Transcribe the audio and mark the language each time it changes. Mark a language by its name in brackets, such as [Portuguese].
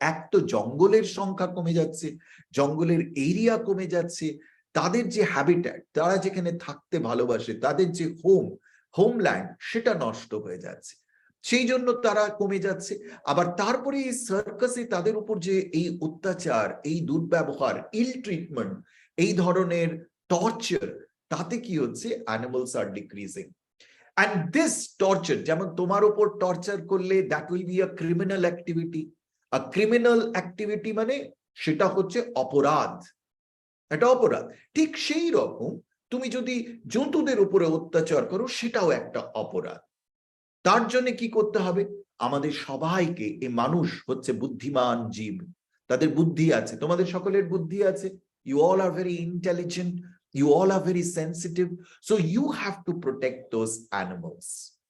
[Bangla] এক তো জঙ্গলের সংখ্যা কমে যাচ্ছে, জঙ্গলের এরিয়া কমে যাচ্ছে, তাদের যে হ্যাবিট্যাট, তারা যেখানে থাকতে ভালোবাসে, তাদের যে হোমল্যান্ড, সেটা নষ্ট হয়ে যাচ্ছে, সেই জন্য তারা কমে যাচ্ছে। আবার তারপরে এই সার্কাসে তাদের উপর যে এই অত্যাচার, এই দুর্ব্যবহার, [English] ill treatment, [Bangla] এই ধরনের টর্চার, তাতে কি হচ্ছে, [English] Animals আর decreasing. and this torture, [Bangla] যেমন তোমার উপর টর্চার করলে [English] that will be a criminal activity. A criminal activity [Bangla] মানে সেটা হচ্ছে অপরাধ, এটা অপরাধ। ঠিক সেই রকম তুমি যদি জন্তুদের উপরে অত্যাচার করো সেটাও একটা অপরাধ। তার জন্য কি করতে হবে? আমাদের সবাইকে, এই মানুষ হচ্ছে বুদ্ধিমান জীব, তাদের বুদ্ধি আছে, তোমাদের সকলের বুদ্ধি আছে। [English] You all are very intelligent, you all are very sensitive, so you have to protect those animals.